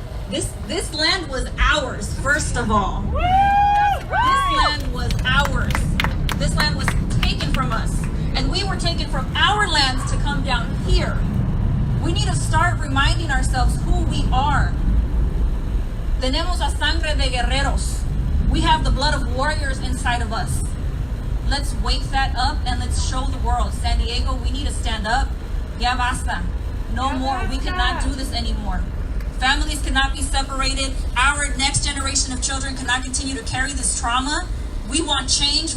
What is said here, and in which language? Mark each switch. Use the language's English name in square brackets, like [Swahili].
[English] This land was ours, first of all. This land was ours. This land was taken from us. And we were taken from our lands to come down here. We need to start reminding ourselves who we are. [Spanish] Tenemos la sangre de guerreros. [English] We have the blood of warriors inside of us. Let's wake that up and let's show the world. San Diego, we need to stand up. [Spanish] Ya basta. [English] No more. We cannot do this anymore. Families cannot be separated. Our next generation of children cannot continue to carry this trauma. We want change.